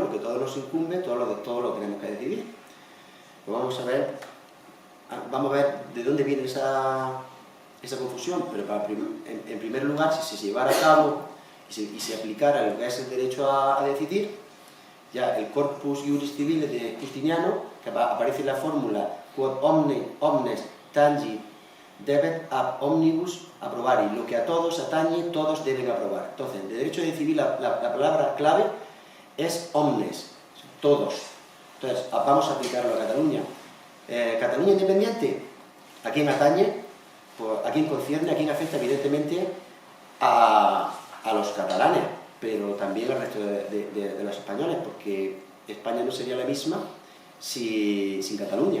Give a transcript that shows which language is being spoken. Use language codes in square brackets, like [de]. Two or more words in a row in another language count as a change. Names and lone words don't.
[es] Lo que a todos nos incumbe, todo lo tenemos que decidir. Pues vamos a ver de dónde viene esa confusión, pero en primer lugar, si se llevara a cabo y se aplicara lo que es el derecho a decidir, ya el Corpus Iuris Civilis de Justiniano, que aparece en la fórmula [la] quod omnes tangi debet ab omnibus approbari, [es] lo que a todos atañe, todos deben aprobar. Entonces, en el derecho de decidir la palabra clave es omnes, todos. Entonces, vamos a aplicarlo a Cataluña. Cataluña independiente, ¿a quién atañe? Pues, ¿a quién concierne? ¿A quién afecta? Evidentemente a los catalanes, pero también al resto de los españoles, porque España no sería la misma sin Cataluña.